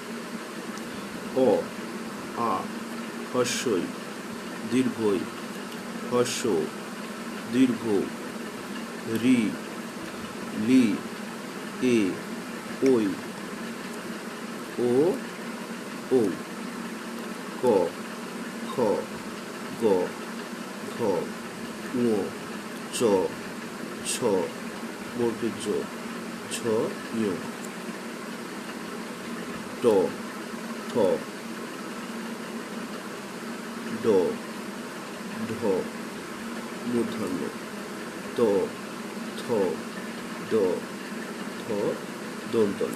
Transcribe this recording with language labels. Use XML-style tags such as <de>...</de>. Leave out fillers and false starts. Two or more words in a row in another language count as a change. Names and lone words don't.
<bn>অ, আ, হস্যই, দীর্ঘই, হস্য, দীর্ঘ, রি, লি, এ, ওই, ও, ও, ক, খ, গ, ঘ, ঙ, চ, ছ, বর্গের জ, ঝ, ঞ, ট, ঠ, ড, ঢ, মূর্ধন্য, ত, থ, দ, থ, দন্তন্য।</bn>